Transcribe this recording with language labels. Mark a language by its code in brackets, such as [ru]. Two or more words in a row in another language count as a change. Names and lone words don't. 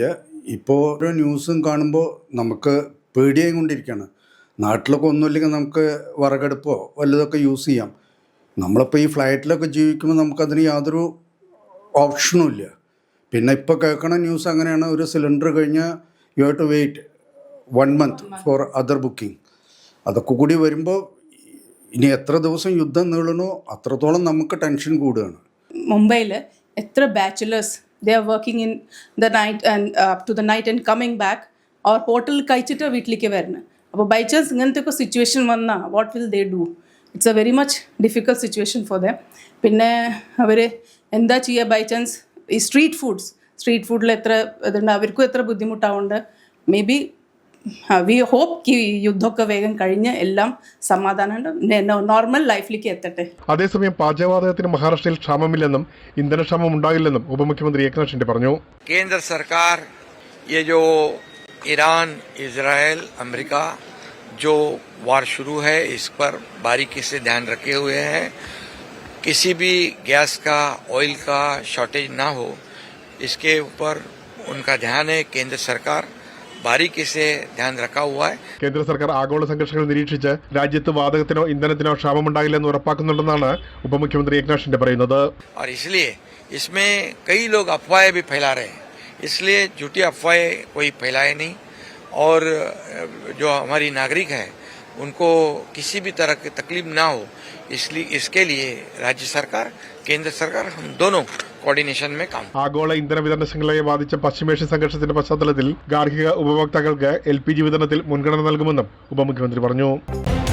[ml] ഇപ്പോൾ ഓരോ ന്യൂസും കാണുമ്പോൾ നമുക്ക് പേടിയായി കൊണ്ടിരിക്കുകയാണ്. നാട്ടിലൊക്കെ ഒന്നുമില്ലെങ്കിൽ നമുക്ക് വിറകടുപ്പോ വല്ലതൊക്കെ യൂസ് ചെയ്യാം. നമ്മളിപ്പോൾ ഈ ഫ്ലൈറ്റിലൊക്കെ ജീവിക്കുമ്പോൾ നമുക്കതിന് യാതൊരു ഓപ്ഷനും ഇല്ല. പിന്നെ ഇപ്പോൾ കേൾക്കണ ന്യൂസ് അങ്ങനെയാണ്, ഒരു സിലിണ്ടർ കഴിഞ്ഞാൽ [en] you have to wait [ml] 1 month [en] for other booking. [ml] അതൊക്കെ കൂടി വരുമ്പോൾ ഇനി എത്ര ദിവസം യുദ്ധം നീളണോ അത്രത്തോളം നമുക്ക് ടെൻഷൻ കൂടുകയാണ്. മുംബൈയിൽ എത്ര ബാച്ചുലേഴ്സ് [en] they are working in the night and up to the night and coming back, [ml] അവർ ഹോട്ടലിൽ കഴിച്ചിട്ട് വീട്ടിലേക്ക് വരുന്നത്. അപ്പോൾ [en] by chance [ml] ഇങ്ങനത്തെ ഒക്കെ സിറ്റുവേഷൻ വന്നാൽ [en] what will they do? it's a very much difficult situation for them. [ml] പിന്നെ അവർ എന്താ ചെയ്യുക? [en] by chance [ml] ഈ [en] street foodil [ml] എത്ര ഇതുണ്ട്, അവർക്കും എത്ര ബുദ്ധിമുട്ടാവുന്നുണ്ട്. [en] maybe we hope [ml] യുദ്ധമൊക്കെ വേഗം കഴിഞ്ഞ് എല്ലാം സമാധാനം [en] normal lifilekku [ml] എത്തട്ടെ. അതേസമയം പാചകവാതകത്തിന് മഹാരാഷ്ട്രയിൽ ക്ഷാമമില്ലെന്നും ഇന്ധനക്ഷാമം ഉണ്ടാകില്ലെന്നും ഉപമുഖ്യമന്ത്രി ഏക്നാഥ് ഷിൻഡെ പറഞ്ഞു. [hi] केंद्र सरकार ये जो ईरान, इजराइल, अमेरिका जो वार शुरू है इस पर बारीकी से ध्यान रखे हुए हैं. किसी भी गैस का, ऑयल का शॉर्टेज ना हो, इसके ऊपर उनका ध्यान है. केंद्र सरकार बारीकी से ध्यान रखा हुआ है. [ml] കേന്ദ്ര സർക്കാർ ആഗോള സംഘർഷങ്ങൾ നിരീക്ഷിച്ച് രാജ്യത്ത് വാതകത്തിനോ ഇന്ധനത്തിനോ ക്ഷാമമുണ്ടാകില്ലെന്ന് ഉറപ്പാക്കുന്നുണ്ടെന്നാണ് ഉപമുഖ്യമന്ത്രി ഏക്നാഥ് ഷിൻഡെ പറയുന്നത്. [hi] और इसलिए इसमें कई लोग अफवाहें भी फैला रहे हैं, इसलिए झूठी अफवाहें कोई फैलाए नहीं. और जो हमारी नागरिक है उनको किसी भी तरह की तकलीफ ना हो इसलिए इसके लिए राज्य सरकार केंद्र सरकार हम दोनों കോർഡിനേഷൻ में काम [ml] ആഗോള ഇന്ധന വിതരണ ശൃംഖലയെ ബാധിച്ച പശ്ചിമേഷ്യൻ സംഘർഷത്തിന്റെ പശ്ചാത്തലത്തിൽ ഗാർഹിക ഉപഭോക്താക്കൾക്ക് LPG വിതരണത്തിൽ മുൻഗണന നൽകുമെന്നും ഉപമുഖ്യമന്ത്രി പറഞ്ഞു.